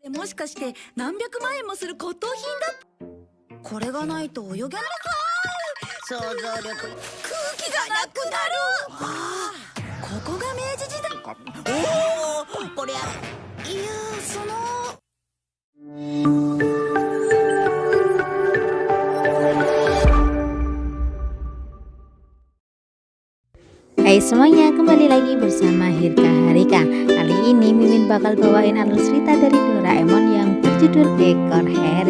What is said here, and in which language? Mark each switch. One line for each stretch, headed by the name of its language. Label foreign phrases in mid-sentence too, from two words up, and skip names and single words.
Japanese: もしかして何百万円もする骨董品だ。これがないと泳げない。想像力。空気がなくなる。ああ、ここが明治時代。おお、こりゃ。いやー、
Indonesian: Hai semuanya, kembali lagi bersama Hirka Harika. Kali ini Mimin bakal bawain alur cerita dari Doraemon yang berjudul Ekor Harry.